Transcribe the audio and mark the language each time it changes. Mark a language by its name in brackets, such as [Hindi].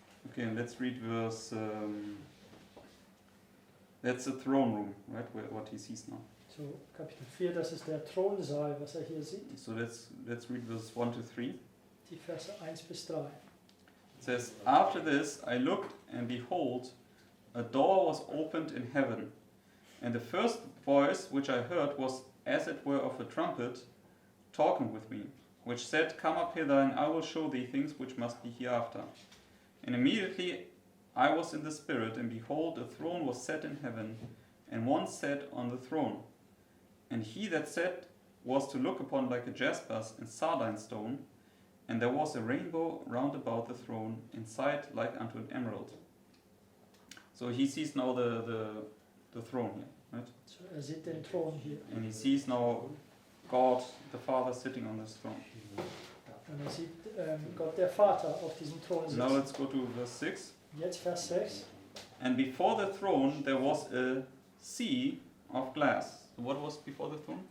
[English] Okay, and let's read verse. That's the throne room, right? What he sees now. [German] So Kapitel 4, das ist der Thronsaal, was hier sieht. [English] So let's read verse 1 to 3. [German] Die Verse 1 bis 3. [English] It says, "After this I looked, and behold, a door was opened in heaven, and the first voice which I heard was as it were of a trumpet, talking with me, which said, Come up hither, and I will show thee things which must be hereafter. And immediately I was in the Spirit, and behold, a throne was set in heaven, and one sat on the throne. And he that sat was to look upon like a jasper and sardine stone, and there was a rainbow round about the throne, in sight like unto an emerald." So he sees now the throne here, right? [German] So sieht den Thron hier. [English] And he sees now God, the Father, sitting on this throne. [German] Und sieht Gott, der Vater, auf diesem Thron [English] Now [German] sitzen. [English] let's go to verse 6. [German] Jetzt Vers 6. [English] "And before the throne there was a sea of glass." So what was before the throne?